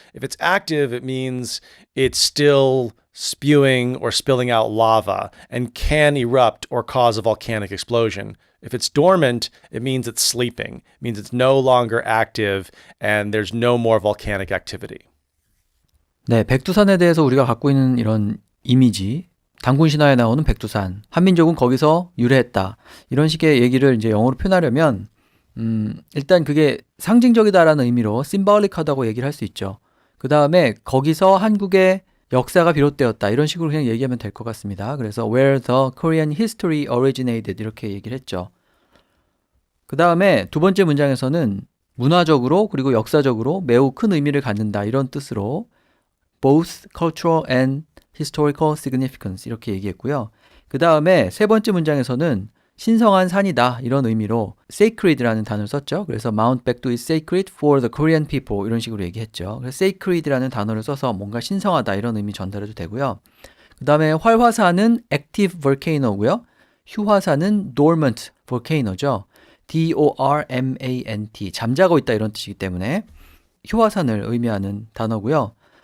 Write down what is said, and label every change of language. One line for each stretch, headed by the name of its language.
English: If it's active, it means it's still spewing or spilling out lava and can erupt or cause a volcanic explosion. If it's dormant, it means it's sleeping. It means it's no longer active and there's no more volcanic activity.
Korean: 네, 백두산에 대해서 우리가 갖고 있는 이런 이미지, 단군 신화에 나오는 백두산, 한민족은 거기서 유래했다. 이런 식의 얘기를 이제 영어로 표현하려면 일단 그게 상징적이다라는 의미로 symbolic하다고 얘기를 할 수 있죠. 그 다음에 거기서 한국의 역사가 비롯되었다. 이런 식으로 그냥 얘기하면 될 것 같습니다. 그래서
English: where the Korean history originated
Korean: 이렇게 얘기를 했죠. 그 다음에 두 번째 문장에서는 문화적으로 그리고 역사적으로 매우 큰 의미를 갖는다. 이런 뜻으로
English: both cultural and historical significance
Korean: 이렇게 얘기했고요. 그 다음에 세 번째 문장에서는 신성한 산이다 이런 의미로 sacred라는 단어를 썼죠. 그래서
English: Mount Baekdu is sacred for the Korean people
Korean: 이런 식으로 얘기했죠. 그래서 sacred라는 단어를 써서 뭔가 신성하다 이런 의미 전달해도 되고요. 그 다음에 활화산은 active volcano고요. 휴화산은 dormant volcano죠. D-O-R-M-A-N-T 잠자고 있다 이런 뜻이기 때문에 휴화산을 의미하는 단어고요.